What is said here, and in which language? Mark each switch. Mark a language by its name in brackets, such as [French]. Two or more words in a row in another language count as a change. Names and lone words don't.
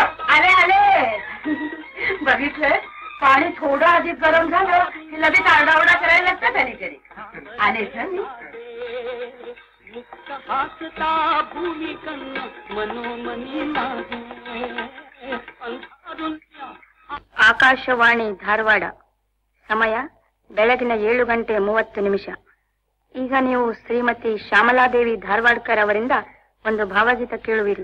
[Marathi] आले आले. बघितलं पाणी थोडं अधिक गरम झालं की लगेच आरडाओरडा करायला लागतात अलीकडे. आलेच ना मी. हासता भूमि कन्न मनोमनी नाही. [Kannada] ಆಕಾಶವಾಣಿ ಧಾರವಾಡ. ಸಮಯ ಬೆಳಗಿನ 7:30. ಈಗ ನೀವು ಶ್ರೀಮತಿ ಶ್ಯಾಮಲಾದೇವಿ ಧಾರವಾಡ್ಕರ್ ಅವರಿಂದ ಒಂದು ಭಾವಗೀತ ಕೇಳುವಿರಿ.